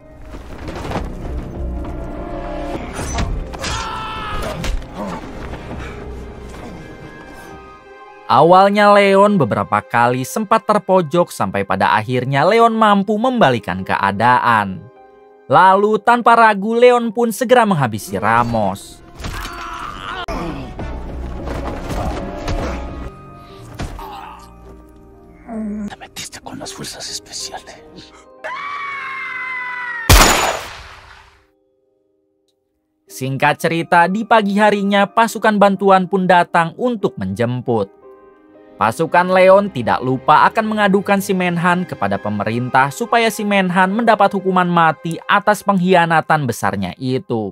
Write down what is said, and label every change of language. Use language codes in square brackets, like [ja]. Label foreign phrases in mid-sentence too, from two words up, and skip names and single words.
[id] Awalnya Leon beberapa kali sempat terpojok sampai pada akhirnya Leon mampu membalikan keadaan. Lalu tanpa ragu Leon pun segera menghabisi Ramos. [es] Te metiste con las fuerzas especiales. [id] Singkat cerita, di pagi harinya pasukan bantuan pun datang untuk menjemput. Pasukan Leon tidak lupa akan mengadukan si Menhan kepada pemerintah supaya si Menhan mendapat hukuman mati atas pengkhianatan besarnya itu.